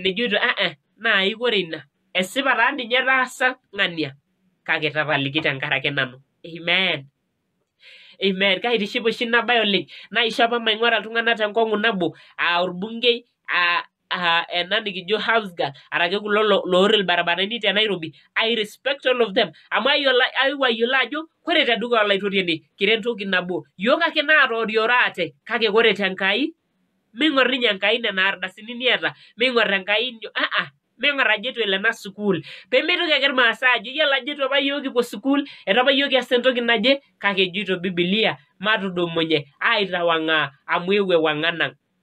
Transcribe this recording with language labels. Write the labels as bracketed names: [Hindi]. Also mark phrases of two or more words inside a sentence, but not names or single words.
[Masai] Ejoito naai kore ina, esipa taa ninye etaasa ng'ania, kake tapaliki tenkarake nanu. Amen. Amen. Kaitiship oshi ina bae oleng. Naisho apa maing'ura iltung'anak tenkong'u nabo, orbungei, ena nikijo [English] house girl, [Masai] arake kulo loor irbarabarani te Nairobi. [English] I respect all of them. [Masai] Amu aewuo ayiolo ajo kore tedukuya olaitoriani kira entoki nabo. Yiok ake naatorioro ate, kake kore tenkai, ming'or ninye Enkai nena ardasini niata, ming'or Enkai ming'or ajo etu elo ena sukuul. Peemitoki ake irmaasai ajo yiolo ajo etu apa yiok kipuo sukuul, etu apa yiok kias entoki naje, kake ejoito Biblia matudumunye aitawang'aa amu eewuo ewang'an ang'.